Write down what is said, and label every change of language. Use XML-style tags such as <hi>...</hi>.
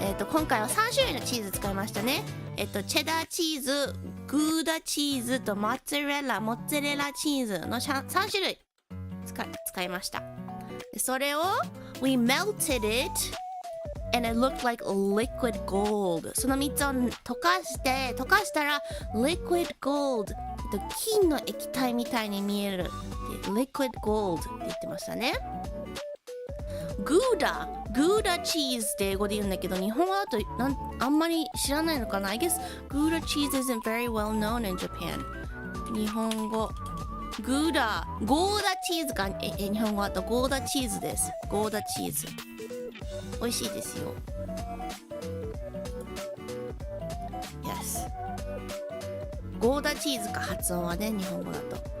<ja>今回は3種類のチーズ使いましたねチェダーチーズグーダチーズとモッツァレラチーズの3種類使いましたそれを</ja> <en>we melted it and it looked like liquid gold</en> <ja>その3つを溶かしたら liquid gold 金の液体みたいに見える liquid gold って言ってましたね。グーダチーズって英語で言うんだけど、日本語だとあんまり知らないのかな。</ja> <en>I guess グーダチーズ isn't very well known in Japan。</en> <ja>日本語ゴーダチーズが日本語だとゴーダチーズです。ゴーダチーズ美味しいですよ。 Yes、 ゴーダチーズか、発音はね、日本語だと。</ja>